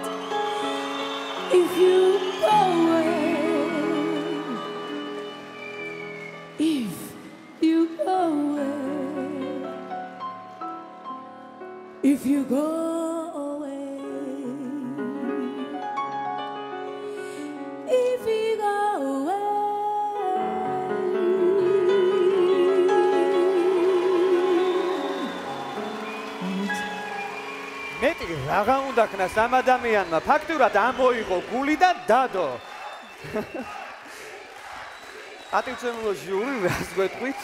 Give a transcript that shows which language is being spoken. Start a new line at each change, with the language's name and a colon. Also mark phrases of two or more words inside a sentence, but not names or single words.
English: If you go away, if you go away, if you go away. If you go away.
Georgian: მეტი რაღა უნდა ქნას ამ ადამიანმა ფაქტურად ამოიღო გული და დადო ატივცემულო ჟიური რას გვეტყვით